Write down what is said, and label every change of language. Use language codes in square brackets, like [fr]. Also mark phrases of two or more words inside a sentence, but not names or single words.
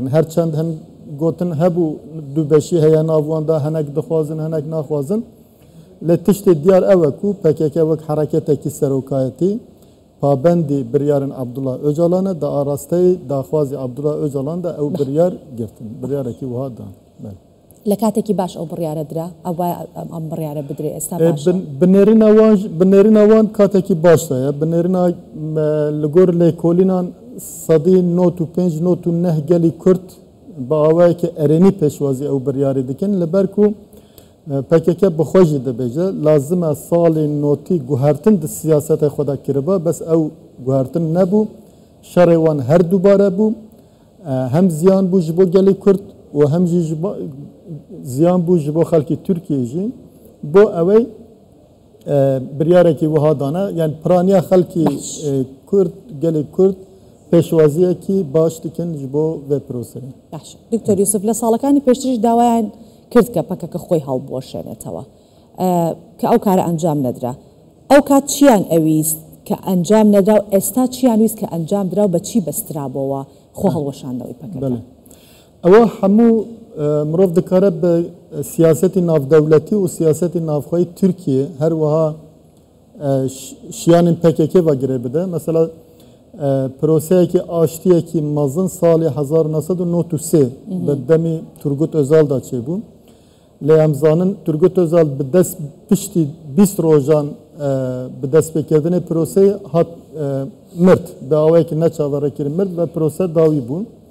[ku] Herçend hin gotin hebû du beşî heye nav wan da hinek dixwazin hinek naxwazin. Lê tiştê diyar ew e ku PKK wek hereketekî serokayetî pabendî biryarên Abdullah Öcalan e da arasteyê daxwazê Abdullah Öcalan da ew biryar girtin. Biryarekî wiha dan. [ckb] لە کاتێکی باش ئەو بڕیارە درا ئەو ئەم بڕیارە بدرێ ئێستا بنێرینە وان کاتێکی باشدایە بنێرینە [ku] li gor lêkolînan sedî not û pênc not û neh gelî Kurd bi awayekî erênî pêşwazî ew biryarê dikin li ber ku PKK bi xwe jî dibêje lazim e salê notî guhertin di siyasetê xwe de kiriba bes ew guhertin nebû şerê wan her dubare bû hem ziyan bû ji bo gelê Kurd û hem jî ziyan bû ji bo xelkê Tirkiyê jî bo ew ê biryarekî wiha dane yani piraniya xelkê Kurd gelê Kurd pêşwaziyekî baş dikin ji bo vê proseyê. [ckb] باش دکتۆر یوسف لە ساڵەکانی پێشترش داوایان کرد کە PKK خۆی هەڵبوەشێنێتەوە کە ئەو کارە ئەنجام نەدرا ئەو کات چیان ئەویست کە ئەنجام نەدرا و ئێستا چیان ویست کە ئەنجام درا و بە چی بەسترابەوە خۆ هەڵوەشاندنەوەی PKK ئەوە هەموو مرۆڤ [ku] dikare bi siyasetî navdewletî û siyasetî navxweyî Tirkiye her wiha şiyanên PKK vegirê bide mesela proseyekî aştiyekî mezin salê 1993 bi demê Turgut Özal da çêbû lê em zanin Turgut Özal bi dest piştî 20 rojan bi destpêkirdinê proseyê hat mirt bi awayekî neçaverekirî mirt ve prose dawî bû